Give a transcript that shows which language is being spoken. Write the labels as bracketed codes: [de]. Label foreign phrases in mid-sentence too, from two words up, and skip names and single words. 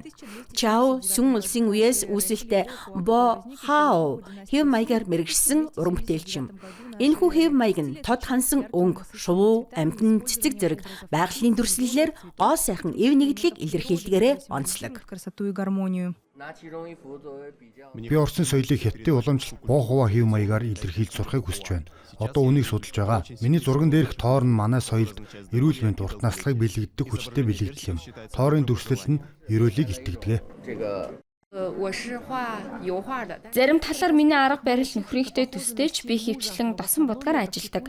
[mn] Чао Сүн улсын үеэс үүсэлтэй Бо Хао хэв маягаар мэргэжсэн уран бүтээлч юм. Энэхүү хэв маяг нь тод хансан өнгө, шувуу, амтэн, цэцэг зэрэг байгалийн дүрслэлээр гоо сайхан эв нэгдлийг илэрхийлдгээрээ онцлог. [ru] Красоту и гармонию. [mn] Би Оросын соёлыг Хятадын уламжлалт боо хуваа хэв маягаар илэрхийлж сурахыг хүсэж байна. Одоо үнийг судалж байгаа. Миний зурган дээрх тоор нь манай соёлд эрүүл мэнд, урт наслахыг бэлэгддэг хүчтэй бэлэгдэл юм. Тоорын дүрслэл нь ерөөлийг илтгэдэг. Зарим талаар миний арга барил нөхрийнхтэй төстэйч би хөвчлэн досон будгаар ажилладаг.